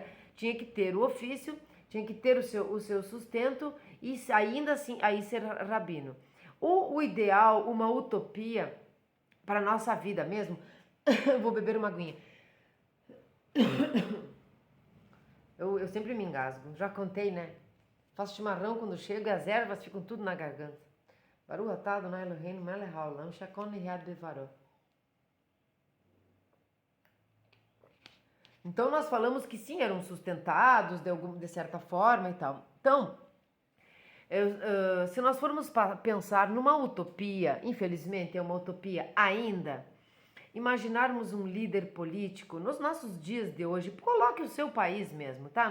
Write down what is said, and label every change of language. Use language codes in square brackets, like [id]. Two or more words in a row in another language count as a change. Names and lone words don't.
[pt] Tinha que ter o ofício, tinha que ter o seu sustento e ainda assim aí ser rabino. O ideal, uma utopia para a nossa vida mesmo, vou beber uma aguinha. Eu sempre me engasgo, já contei, né? Faço chimarrão quando chego e as ervas ficam tudo na garganta. [he] ברוך אתה אדוני אלוהינו מלך העולם שהכל נהיה בדברו. [pt] Então nós falamos que sim, eram sustentados de certa forma e tal. Então, se nós formos pensar numa utopia, infelizmente é uma utopia ainda, imaginarmos um líder político nos nossos dias de hoje, coloque o seu país mesmo, tá?